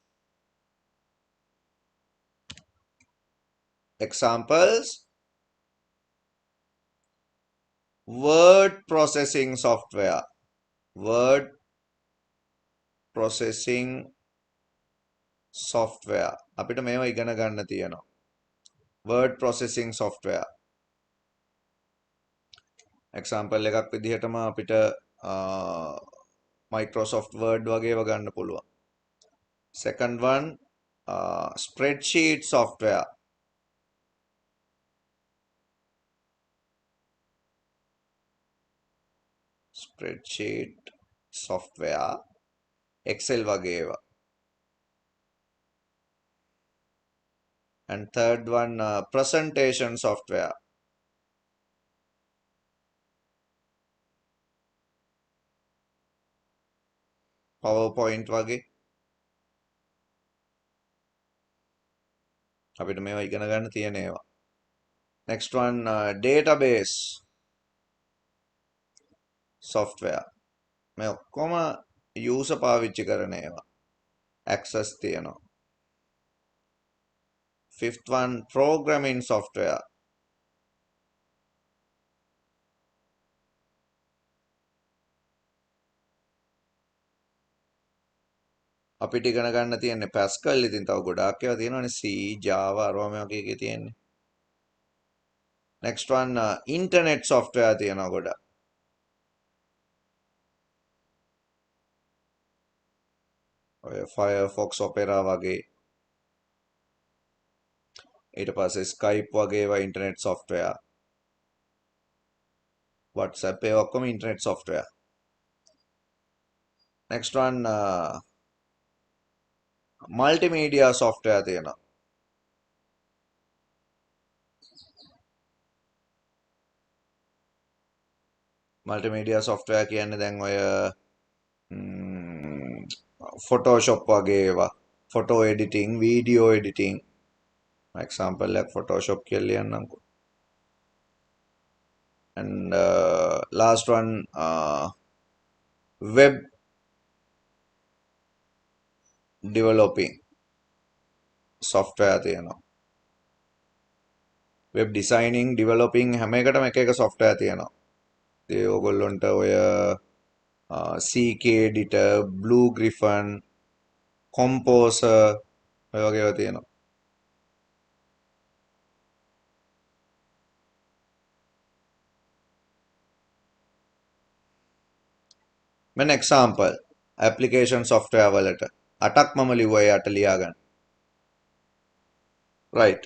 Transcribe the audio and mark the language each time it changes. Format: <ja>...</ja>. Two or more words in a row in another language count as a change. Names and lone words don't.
<en>Examples: word processing software. Word processing software.</en> <si>අපිට මේවා ඉගෙන ගන්න තියෙනවා.</si> <en>Word processing software.</en> <si>Example එකක් විදිහටම අපිට Microsoft Word වගේව ගන්න පුළුවන්.</si> <en>Second one, spreadsheet software. Spreadsheet software.</en> <si>Excel වගේව.</si> <en>And third one, presentation software.</en> <si>PowerPoint වගේ. අපිට මේවා ඉගෙන ගන්න තියෙන ඒවා.</si> <en>Next one, database software.</en> <si>මේ ඔක්කොම user පාවිච්චි කරන ඒවා. access තියෙනවා.</si> <en>Fifth one, programming software.</en> <si>අපිට ඉගෙන ගන්න තියෙන්නේ Pascal. ඉතින් තව ගොඩාක් ඒවා තියෙනවානේ, C, Java, අරවා මේ වගේ එකේ තියෙන්නේ.</si> <en>Next one, internet software තියෙනවා ගොඩක්.</en> <si>ඔය Firefox, Opera වගේ. ඊට පස්සේ Skype වගේ ඒවා</si> <en>internet software.</en> <si>WhatsApp ඒ ඔක්කොම</si> <en>internet software. Next one, multimedia software තියෙනවා. multimedia software</en> <si>කියන්නේ දැන් ඔය Photoshop වගේ ඒවා</si> <en>photo editing video editing example like Photoshop</en> <si>කියලා ලියන්නම්කෝ.</si> <en>And last one web developing software තියෙනවා. web designing developing</en> <si>හැම එකටම එක එක software තියෙනවා. ඒ ඕගොල්ලොන්ට ඔය CK editor, Blue Griffin, Composer ඔය වගේ ඒවා තියෙනවා. මෙන්න</si> <en>example application software</en> <si>වලට 8ක් මම ලිව්වා ඒ 8 ලියාගන්න.</si> <en>Right.</en>